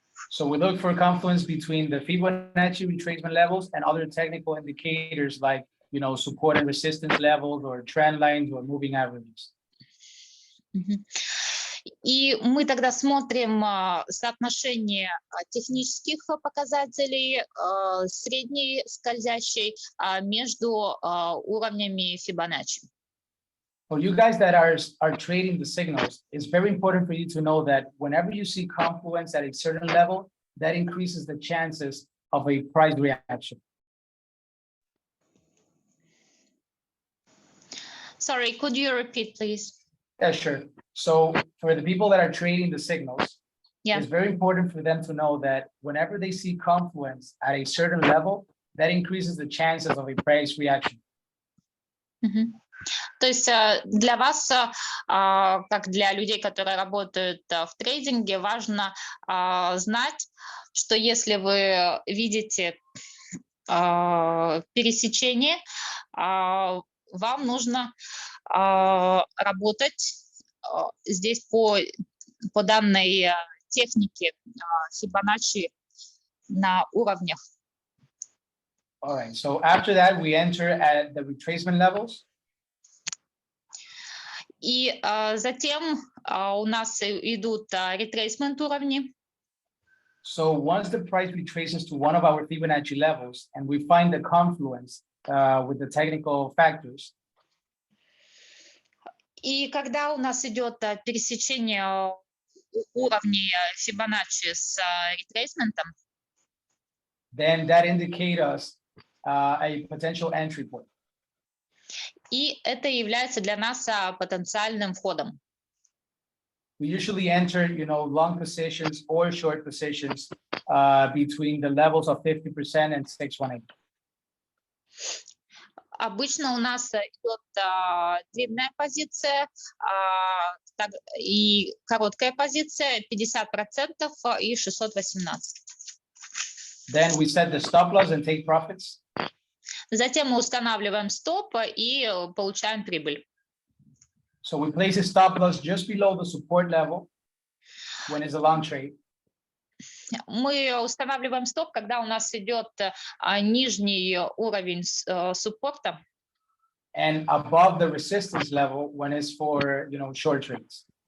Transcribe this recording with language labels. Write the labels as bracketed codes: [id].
[en] So we look for confluence between the Fibonacci retracement levels and other technical indicators like, you know, support and resistance levels or trend lines or moving averages. [ru] И мы тогда смотрим соотношение технических показателей средней скользящей между уровнями Фибоначчи. [en] For you guys that are trading the signals, it's very important for you to know that whenever you see confluence at a certain level, that increases the chances of a price reaction. Sorry, could you repeat, please? Yeah, sure. So for the people that are trading the signals, Yeah. it's very important for them to know that whenever they see confluence at a certain level, that increases the chances of a price reaction. [ru] То есть для вас, как для людей, которые работают в трейдинге, важно знать, что если вы видите пересечение, вам нужно работать здесь по данной технике Фибоначчи на уровнях. [en] All right. So after that, we enter at the retracement levels. [ru] И затем у нас идут ретрейсмент уровни. [en] So once the price retraces to one of our Fibonacci levels and we find the confluence with the technical factors. [ru] И когда у нас идет пересечение уровней Фибоначчи с ретрейсментом, [en] Then that indicates us a potential entry point. [ru] и это является для нас потенциальным входом. [en] We usually enter, you know, long positions or short positions between the levels of 50% and 618. [ru] Обычно у нас идет длинная позиция и короткая позиция 50% и 618. [en] Then we set the stop loss and take profits. [ru] Затем мы устанавливаем стоп и получаем прибыль. [en] So we place a stop loss just below the support level when it's a long trade. [ru] Мы устанавливаем стоп, когда у нас идет нижний уровень суппорта. [en] and above the resistance level when it's for, short trades.